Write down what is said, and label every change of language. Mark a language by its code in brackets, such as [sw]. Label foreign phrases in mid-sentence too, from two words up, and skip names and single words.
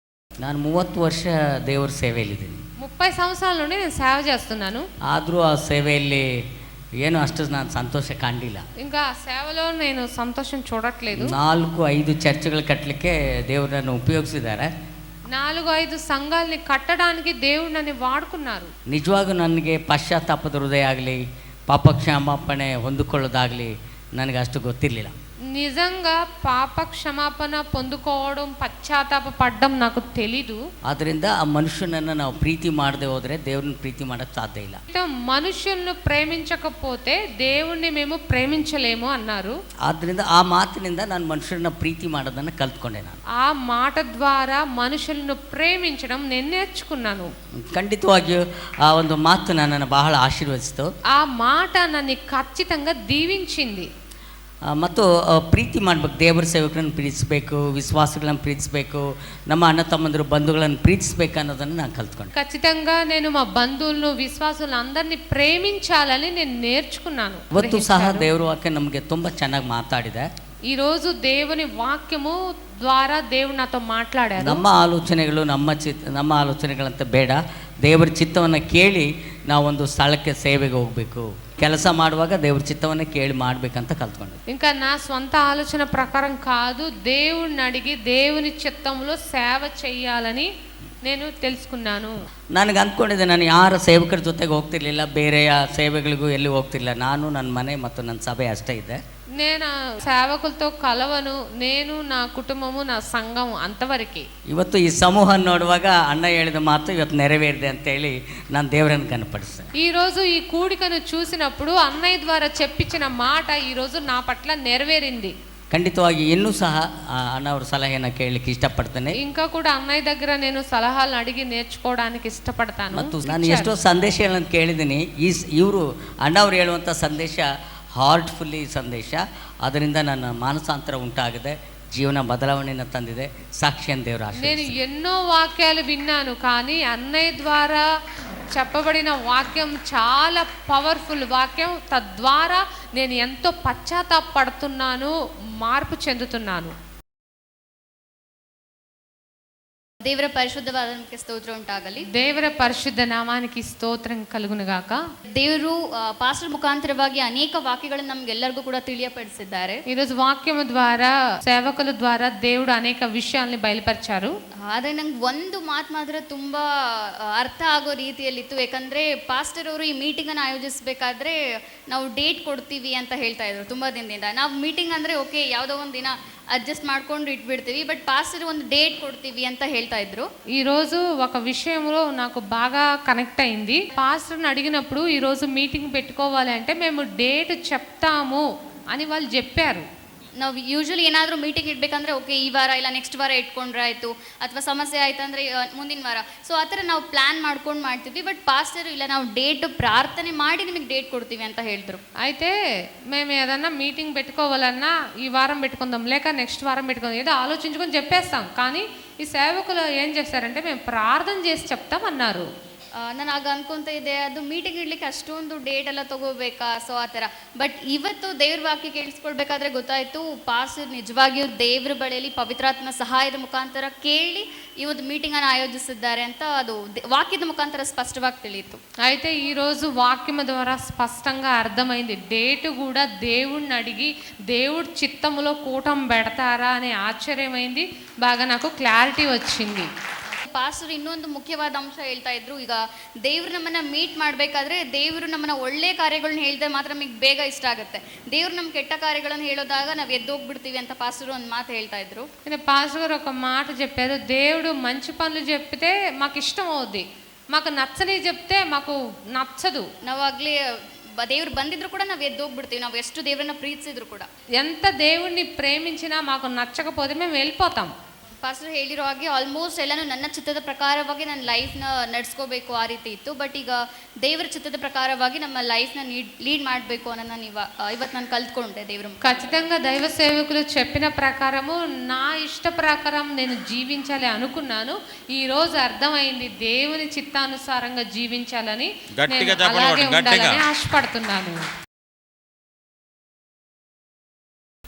[kn] ನಾನು 30 ವರ್ಷ ದೇವರ సేవೆಯಲ್ಲಿದ್ದೀನಿ. [te] 30 సంవత్సరాల నుండి నేను సేవ చేస్తున్నాను. [kn] ಆದರೂ ಆ ಸೇವೆಯಲ್ಲಿ ಏನು ಅಷ್ಟು ನಾನು ಸಂತೋಷ ಕಾಣಲಿಲ್ಲ. [te] ఇంకా సేవలో నేను సంతోషం చూడట్లేదు. [kn] 4-5 ಚರ್ಚ್ಗಳು ಕಟ್ಟಲಿಕ್ಕೆ ದೇವರನ್ನು ಉಪಯೋಗಿಸಿದ್ದಾರೆ. [te] 4-5 సంఘాలని కట్టడానికి దేవుడు నన్ను వాడుకున్నారు. [kn] ನಿಜವಾಗೂ ನನಗೆ ಪಶ್ಚಾತ್ತಾಪದ ಹೃದಯ ಆಗಲಿ ಪಾಪ ಕ್ಷಮಾಪಣೆ ಹೊಂದಿಕೊಳ್ಳೋದಾಗಲಿ ನನಗೆ ಅಷ್ಟು ಗೊತ್ತಿರಲಿಲ್ಲ. [te] నిజంగా పాప క్షమాపణ పొందుకోవడం పశ్చాత్తాప పడడం నాకు తెలీదు. [kn] ಆದ್ದರಿಂದ ಆ ಮನುಷ್ಯನನ್ನು ನಾವು ಪ್ರೀತಿ ಮಾಡದೆ ಹೋದರೆ ದೇವ್ರನ್ನ ಪ್ರೀತಿ ಮಾಡೋಕ್ಕೆ ಸಾಧ್ಯ ಇಲ್ಲ. [te] మనుషులను ప్రేమించకపోతే దేవుణ్ణి మేము ప్రేమించలేము అన్నారు. [kn] ಆದ್ದರಿಂದ ಆ ಮಾತಿನಿಂದ ನಾನು ಮನುಷ್ಯರನ್ನ ಪ್ರೀತಿ ಮಾಡೋದನ್ನು ಕಲ್ತ್ಕೊಂಡೆ. ನಾನು [te] ఆ మాట ద్వారా మనుషులను ప్రేమించడం నేను నేర్చుకున్నాను. [kn] ಖಂಡಿತವಾಗಿಯೂ ಆ ಒಂದು ಮಾತು ನನ್ನನ್ನು ಬಹಳ ಆಶೀರ್ವದಿಸಿತು. [te] ఆ మాట నన్ను ఖచ్చితంగా దీవించింది. [kn] ಮತ್ತು ಪ್ರೀತಿ ಮಾಡ್ಬೇಕು, ದೇವರ ಸೇವಕರನ್ನು ಪ್ರೀತಿಸಬೇಕು, ವಿಶ್ವಾಸಗಳನ್ನು ಪ್ರೀತಿಸಬೇಕು, ನಮ್ಮ ಅಣ್ಣ ತಮ್ಮಂದಿರು ಬಂಧುಗಳನ್ನು ಪ್ರೀತಿಸಬೇಕು ಅನ್ನೋದನ್ನು ನಾನು ಕಲ್ತ್ಕೊಂಡೆ. [te] ఖచ్చితంగా నేను మా బంధువులను విశ్వాసులను అందరినీ ప్రేమించాలని నేను నేర్చుకున్నాను. [kn] ಇವತ್ತು ಸಹ ದೇವರ ವಾಕ್ಯ ನಮಗೆ ತುಂಬ ಚೆನ್ನಾಗಿ ಮಾತಾಡಿದೆ. [te] ఈరోజు దేవుని వాక్యము ద్వారా దేవుడు నాతో మాట్లాడారు. [kn] ನಮ್ಮ ಆಲೋಚನೆಗಳು ನಮ್ಮ ಆಲೋಚನೆಗಳಂತ ಬೇಡ, ದೇವರ ಚಿತ್ತವನ್ನು ಕೇಳಿ ನಾವೊಂದು ಸ್ಥಳಕ್ಕೆ ಸೇವೆಗೆ ಹೋಗಬೇಕು, ಕೆಲಸ ಮಾಡುವಾಗ ದೇವ್ರ ಚಿತ್ತವನ್ನೇ ಕೇಳಿ ಮಾಡಬೇಕಂತ ಕಲ್ತ್ಕೊಂಡೆ. [te] ఇంకా నా స్వంత ఆలోచన ప్రకారం కాదు, దేవుడిని అడిగి దేవుని చిత్తంలో సేవ చేయాలని నేను తెలుసుకున్నాను. [kn] ನನಗೆ ಅಂದ್ಕೊಂಡಿದ್ದೆ, ನಾನು ಯಾರ ಸೇವಕರ ಜೊತೆಗೆ ಹೋಗ್ತಿರ್ಲಿಲ್ಲ, ಬೇರೆ ಸೇವೆಗಳಿಗೂ ಎಲ್ಲಿ ಹೋಗ್ತಿರ್ಲಿಲ್ಲ. ನಾನು ನನ್ನ ಮನೆ ಮತ್ತು ನನ್ನ ಸಭೆ ಅಷ್ಟೇ ಇದೆ. [te] నేను సేవకులతో కలవను, నేను నా కుటుంబము నా సంఘం అంతవరకే. [kn] ಇವತ್ತು ಈ ಸಮೂಹ ನೋಡುವಾಗ ಅಣ್ಣ ಹೇಳಿದ ಮಾತು ಇವತ್ತು ನೆರವೇರಿದೆ ಅಂತೇಳಿ ನಾನು ದೇವರನ್ನು ಕನಪಡಿಸ್ತೇನೆ. [te] ఈరోజు ఈ కూడికను చూసినప్పుడు అన్నయ్య ద్వారా చెప్పించిన మాట ఈరోజు నా పట్ల నెరవేరింది. [kn] ಖಂಡಿತವಾಗಿ ಇನ್ನೂ ಸಹ ಅಣ್ಣವ್ರ ಸಲಹೆಯನ್ನು ಕೇಳಲಿಕ್ಕೆ ಇಷ್ಟಪಡ್ತೇನೆ. [te] ఇంకా కూడా అన్నయ్య దగ్గర నేను సలహాలను అడిగి నేర్చుకోవడానికి ఇష్టపడతాను. [kn] ಮತ್ತು ನಾನು ಎಷ್ಟೋ ಸಂದೇಶಗಳನ್ನು ಕೇಳಿದ್ದೀನಿ. ಇವರು ಅಣ್ಣವ್ರು ಹೇಳುವಂಥ ಸಂದೇಶ ಹಾರ್ಟ್ಫುಲ್ಲಿ ಸಂದೇಶ. ಅದರಿಂದ ನನ್ನ ಮಾನಸಾಂತರ ಉಂಟಾಗಿದೆ, ಜೀವನ ಬದಲಾವಣೆಯನ್ನು ತಂದಿದೆ, ಸಾಕ್ಷಿಯನ್ನು ದೇವರ ಆಶೀರ್ವಾದ. [te] నేను ఎన్నో వాక్యాలు విన్నాను, కానీ అన్నయ్య ద్వారా చెప్పబడిన వాక్యం చాలా పవర్ఫుల్ వాక్యం. తద్వారా నేను ఎంతో పశ్చాత్తాపడుతున్నాను, మార్పు చెందుతున్నాను. [kn] ದೇವರ ಪರಿಶುದ್ಧವಾದ ನಾಮಕ್ಕೆ ಸ್ತೋತ್ರ ಉಂಟಾಗಲಿ. [te] దేవర పరిశుద్ధ నామానికి స్తోత్ర కలుగును గాక. [kn] ದೇವರು ಪಾಸ್ಟರ್ ಮುಖಾಂತರವಾಗಿ ಅನೇಕ ವಾಕ್ಯಗಳನ್ನು ನಮ್ಗೆಲ್ಲರಿಗೂ ಕೂಡ ತಿಳಿಯಪಡಿಸಿದ್ದಾರೆ. [te] ఈరోజు వాక్యము ద్వారా సేవకుల ద్వారా దేవుడు అనేక విషయాల్ని బయలుపరిచారు. [kn] ಆದರೆ ನಂಗೆ ಒಂದು ಮಾತು ಮಾತ್ರ ತುಂಬ ಅರ್ಥ ಆಗೋ ರೀತಿಯಲ್ಲಿತ್ತು. ಯಾಕಂದರೆ ಪಾಸ್ಟರ್ ಅವರು ಈ ಮೀಟಿಂಗನ್ನು ಆಯೋಜಿಸಬೇಕಾದ್ರೆ ನಾವು ಡೇಟ್ ಕೊಡ್ತೀವಿ ಅಂತ ಹೇಳ್ತಾ ಇದ್ರು ತುಂಬ ದಿನದಿಂದ. ನಾವು ಮೀಟಿಂಗ್ ಅಂದರೆ ಓಕೆ ಯಾವುದೋ ಒಂದು ದಿನ అడ్జస్ట్ ಮಾಡ್ಕೊಂಡು ఇట్ಬಿಡ್ತೀವಿ, బట్ పాస్టర్ ಒಂದು ಡೇಟ್ ಕೊಡ್ತೀವಿ ಅಂತ ಹೇಳ್ತಾ ఇದ್ರು. [te] ఈ రోజు ఒక విషయంలో నాకు బాగా కనెక్ట్ అయింది. పాస్టర్ని అడిగినప్పుడు ఈ రోజు మీటింగ్ పెట్టుకోవాలి అంటే మేము డేట్ చెప్తాము అని వాళ్ళు చెప్పారు. [kn] ನಾವು ಯೂಶ್ವಲಿ ಏನಾದರೂ ಮೀಟಿಂಗ್ ಇಡಬೇಕಂದ್ರೆ ಓಕೆ ಈ ವಾರ ಇಲ್ಲ ನೆಕ್ಸ್ಟ್ ವಾರ ಇಟ್ಕೊಂಡ್ರೆ ಆಯಿತು, ಅಥವಾ ಸಮಸ್ಯೆ ಆಯ್ತು ಅಂದರೆ ಮುಂದಿನ ವಾರ, ಸೊ ಆ ಥರ ನಾವು ಪ್ಲ್ಯಾನ್ ಮಾಡ್ಕೊಂಡು ಮಾಡ್ತಿದ್ವಿ. ಬಟ್ ಪಾಸ್ಟರ್ ಇಲ್ಲ, ನಾವು ಡೇಟ್ ಪ್ರಾರ್ಥನೆ ಮಾಡಿ ನಿಮಗೆ ಡೇಟ್ ಕೊಡ್ತೀವಿ ಅಂತ ಹೇಳಿದ್ರು. [te] అయితే మేము ఏదన్నా మీటింగ్ పెట్టుకోవాలన్నా ఈ వారం పెట్టుకుందాం, లేక నెక్స్ట్ వారం పెట్టుకుందాం, ఏదో ఆలోచించుకొని చెప్పేస్తాం. కానీ ఈ సేవకులు ఏం చేస్తారంటే మేము ప్రార్థన చేసి చెప్తాం అన్నారు. [kn] ನಾನು ಆಗ ಅನ್ಕೊಂತ ಇದ್ದೆ, ಅದು ಮೀಟಿಂಗ್ ಇಡ್ಲಿಕ್ಕೆ ಅಷ್ಟೊಂದು ಡೇಟ್ ಎಲ್ಲ ತಗೋಬೇಕಾ, ಸೊ ಆ ಥರ. ಬಟ್ ಇವತ್ತು ದೇವ್ರ ವಾಕ್ಯ ಕೇಳಿಸ್ಕೊಳ್ಬೇಕಾದ್ರೆ ಗೊತ್ತಾಯಿತು, ಪಾಸ್ಟರ್ ನಿಜವಾಗಿಯೂ ದೇವ್ರ ಬಳಿಯಲ್ಲಿ ಪವಿತ್ರಾತ್ಮ ಸಹಾಯದ ಮುಖಾಂತರ ಕೇಳಿ ಈ ಒಂದು ಮೀಟಿಂಗನ್ನು ಆಯೋಜಿಸಿದ್ದಾರೆ ಅಂತ ಅದು ವಾಕ್ಯದ ಮುಖಾಂತರ ಸ್ಪಷ್ಟವಾಗಿ ತಿಳಿಯಿತು. [te] అయితే ఈరోజు వాక్యం ద్వారా స్పష్టంగా అర్థమైంది, డేటు కూడా దేవుడిని అడిగి దేవుడి చిత్తములో కూటం పెడతారా అనే ఆశ్చర్యమైంది. బాగా నాకు క్లారిటీ వచ్చింది. [kn] ಪಾಸ್ಟರ್ ಇನ್ನೊಂದು ಮುಖ್ಯವಾದ ಅಂಶ ಹೇಳ್ತಾ ಇದ್ರು, ಈಗ ದೇವ್ರು ನಮ್ಮನ್ನ ಮೀಟ್ ಮಾಡಬೇಕಾದ್ರೆ ದೇವರು ನಮ್ಮನ್ನ ಒಳ್ಳೆ ಕಾರ್ಯಗಳನ್ನ ಹೇಳಿದ್ರೆ ಮಾತ್ರ ನಮಗೆ ಬೇಗ ಇಷ್ಟ ಆಗುತ್ತೆ. ದೇವ್ರು ನಮ್ಮ ಕೆಟ್ಟ ಕಾರ್ಯಗಳನ್ನು ಹೇಳೋದಾಗ ನಾವು ಎದ್ದೋಗ್ಬಿಡ್ತೀವಿ ಅಂತ ಪಾಸ್ಟರ್ ಒಂದು ಮಾತು ಹೇಳ್ತಾ ఇದ್ರು. [te] పాస్టర్ గారు ఒక మాట చెప్పారు, దేవుడు మంచి పనులు చెప్తే మాకు ఇష్టం అవుద్ది, మాకు నచ్చని చెప్తే మాకు నచ్చదు. [kn] ನಾವಾಗಲೇ ದೇವ್ರು ಬಂದಿದ್ರು ಕೂಡ ನಾವು ಎದ್ದೋಗ್ಬಿಡ್ತೀವಿ, ನಾವು ಎಷ್ಟು ದೇವ್ರನ್ನ ಪ್ರೀತಿಸಿದ್ರು ಕೂಡ. [te] ఎంత దేవుణ్ణి ప్రేమించినా మాకు నచ్చకపోతే మేము వెళ్ళిపోతాం. [kn] ಪಾಸ್ಟರ್ ಹೇಳಿರೋ ಹಾಗೆ ಆಲ್ಮೋಸ್ಟ್ ಎಲ್ಲನೂ ನನ್ನ ಚಿತ್ತದ ಪ್ರಕಾರವಾಗಿ ನನ್ನ ಲೈಫ್ನ ನಡೆಸ್ಕೋಬೇಕು ಆ ರೀತಿ ಇತ್ತು. ಬಟ್ ಈಗ ದೇವರ ಚಿತ್ತದ ಪ್ರಕಾರವಾಗಿ ನಮ್ಮ ಲೈಫ್ನ ಲೀಡ್ ಮಾಡಬೇಕು ಅನ್ನೋದನ್ನ ಇವತ್ತು ನಾನು ಕಲ್ತ್ಕೊಂಡೆ ದೇವ್ರ. [te] ఖచ్చితంగా దైవ సేవకులు చెప్పిన ప్రకారము నా ఇష్ట ప్రకారం నేను జీవించాలి అనుకున్నాను. ఈ రోజు అర్థమైంది, దేవుని చిత్తానుసారంగా జీవించాలని, అలాగే ఉండాలని ఆశపడుతున్నాను.